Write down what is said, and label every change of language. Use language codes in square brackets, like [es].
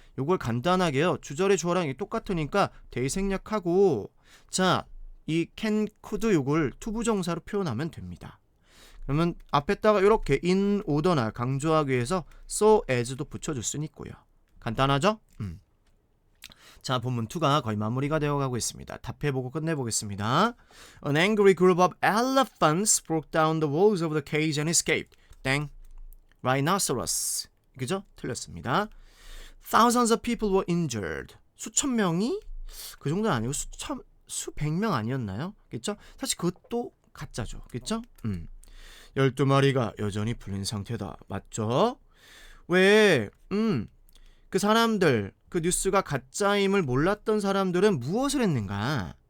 [ko] 요걸 간단하게요. 주절의 주어랑 똑같으니까 대의 생략하고 자, 이 can, could 요걸 투부정사로 표현하면 됩니다. 그러면 앞에다가 이렇게 in order나 강조하기 위해서 so as도 붙여줄 수는 있고요. 간단하죠? 자, 본문 2가 거의 마무리가 되어가고 있습니다. 답해보고 끝내보겠습니다. [en] An angry group of elephants broke down the walls of the cage and escaped. [ko] 땡. Rhinoceros. 그죠? 틀렸습니다. [en] Thousands of people were injured. [ko] 수천 명이? 그 정도는 아니고 수백 명 아니었나요? 그쵸? 사실 그것도 가짜죠. 그쵸? 12마리가 여전히 풀린 상태다. 맞죠? 왜? 그 사람들, 그 뉴스가 가짜임을 몰랐던 사람들은 무엇을 했는가?